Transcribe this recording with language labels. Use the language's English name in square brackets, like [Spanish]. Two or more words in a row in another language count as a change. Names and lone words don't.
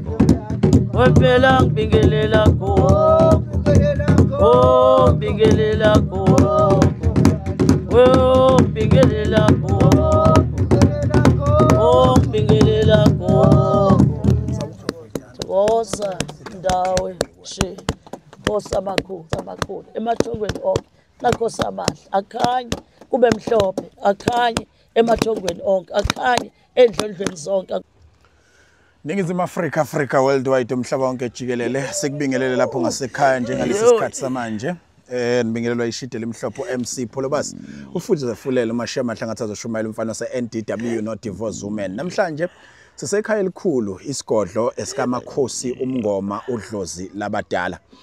[Zulu] Wempela mbingelela koko. Oh mbingelela koko. Oh mbingelela koko. Oh mbingelela koko. Wosa ndawe she. Wosa amakhulu emathongweni onke. Nakhosi amahle akhanye kube mhlophe akhanye emathongweni onke akhanye endlondlweni zonke. Ningizimu Africa worldwide umhlaba wonke jikelele sekubingelele lapho ngasekhaya njengalesi sikhathi samanje nibingelelwa ishide lemhlophe MC Pholobasi ufuthi zefulele uMashiya Mahlangatha azoshumayela umfana se NDW no Divorce Women namhlanje Sisekhaya elikhulu isigodlo esikamakhosi umngoma udlozi labadala.